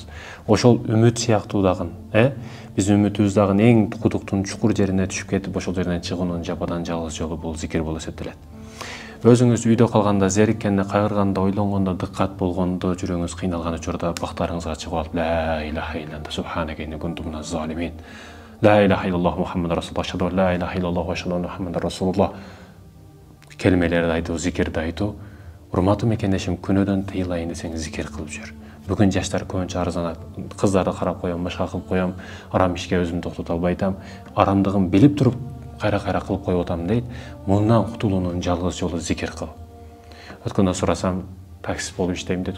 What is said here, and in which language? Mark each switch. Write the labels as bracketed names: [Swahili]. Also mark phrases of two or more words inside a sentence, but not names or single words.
[Kyrgyz] Ошол үмүт сыяктуу дагы, биздин үмүтүбүз дагы эң кудуктун чукур жерине түшүп кетип, ошол жерден чыгуунун жападан жалгыз жолу бул зикир болуп эсептелет. Өзүңүз үйдө калганда, зериккенде, кайгырганда, ойлонгондо, дыккат болгондо, жүрөгүңүз кыйналган учурда бактарыңызга чыгып алып, [Arabic] لا إله إلا الله سبحانك إني كنت من الظالمين. لا إله إلا الله محمد رسول الله، أشهد أن لا إله إلا الله وأشهد أن محمدا رسول الله [Kyrgyz] келмелерди айтуу, зикирди айтуу. Урматтуу мекендешим, күнөөдөн тыйылайын десең зикир кылып жүр. Бүгүн жаштар көбүнчө арзанат, кыздарды карап коем, башка кылып коем, арам ишке өзүмдү токтото албай атам, арамдыгын билип туруп кайра-кайра кылып коюп атам дейт. Мындан кутулуунун жалгыз жолу зикир кыл. Өткөндө сурасам, таксист болуп иштейм дейт.